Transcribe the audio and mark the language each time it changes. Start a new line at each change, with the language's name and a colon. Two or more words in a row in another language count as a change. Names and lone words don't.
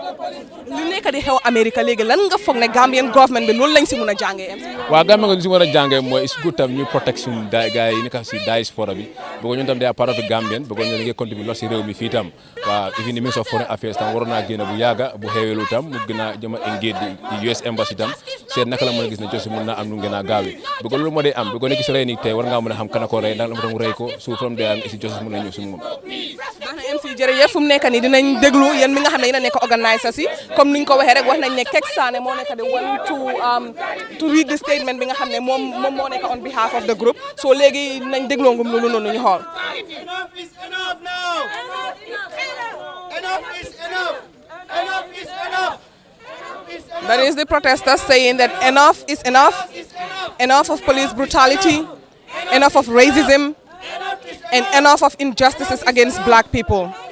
Wolof: lu nekk di xew Amérique léegi lan nga foog ne
English: Gambian government
Wolof: bi loolu lañ si mun a jàngee waaw Gambia nga si war a jàngee mooy
English: is good
Wolof: tam ñu protect suñu gars yi nekk si diaspora bi bëgg ñun tam
English: they are part of the Gambian
Wolof: bëgg ñu ngi contribute lool si réew mi fii tam waaw
English: even the Minister of Foreign Affairs
Wolof: tam waroon naa génn bu yàgga bu xeweelu tam mu gën a jëm a engage di US Embassy tam seet naka la mën a gis ne josi mun naa am nu mu gën a gaawee bëgg loolu moo dee am bëgg nekk si rey ni tey war ngaa mën a xam kana ko rey ndax la ma tam rey ko su
English: from there
Wolof: si josi mun na ñëw si moom MC jërëjëf fu mu nekk nii dinañ déglu yéen mi nga xam ne yéen a nekk organiser si comme niñ ko waxee rek wax nañ ne Kek Sané moo nekk di
English: want to read the statement
Wolof: bi nga xam ne moom moo nekk
English: on behalf of the group
Wolof: so léegi nañ dégloo ngum loolu noonu ñu xool.
English: Enough is enough now. Enough is enough. Enough is enough. That is the protesters saying that enough is enough. Enough of police brutality. Enough of racism. And enough of injustices against black people.